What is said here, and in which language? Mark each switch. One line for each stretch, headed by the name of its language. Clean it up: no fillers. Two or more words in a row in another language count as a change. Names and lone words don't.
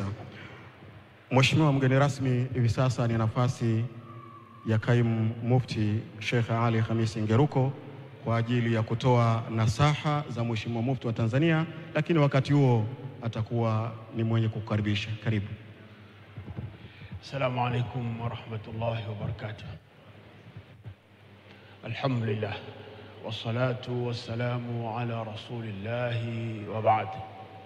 Swahili: Mheshimiwa mgeni rasmi, hivi sasa ni nafasi ya Kaimu Mufti Sheikh Ali Khamisi Ngeruko kwa ajili ya kutoa nasaha za Mheshimiwa Mufti wa Tanzania, lakini wakati huo atakuwa ni mwenye kukaribisha. Karibu.
Arabic: السلام عليكم ورحمة الله وبركاته. الحمد لله والصلاة والسلام على رسول الله وبعد.